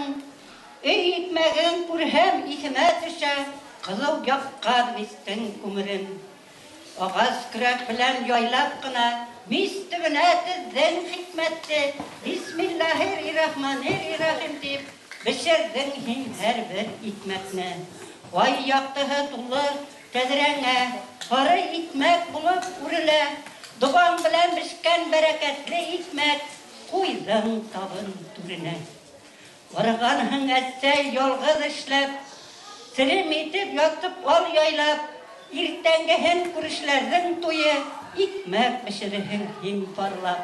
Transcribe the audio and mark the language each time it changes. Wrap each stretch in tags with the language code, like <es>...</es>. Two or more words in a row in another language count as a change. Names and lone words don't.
<ba>Өй икмәген күрһәм исемә төшә, кызыл яккан мистең күмерен. Агас көрәк белән яйлап кына, мис төбенә тездең хикмәтте,</ba> <ar>بسم الله الرحمن الرحيم</ar> <ba>дип, бешердең һин һәрбер икмәкне. Ай яктыһы тулы тәҙрәңә, һары икмәк булып үрелә, дугаң белән бешкән бәрәкәтле икмәк, ҡуйҙың табын түренә. Барғанһың әсәй ялғыҙ эшләп, серем итеп ятып ал яйлап, иртәнгеһен күрешләрҙең туйы, икмәк бешерһең һин парлап.</ba>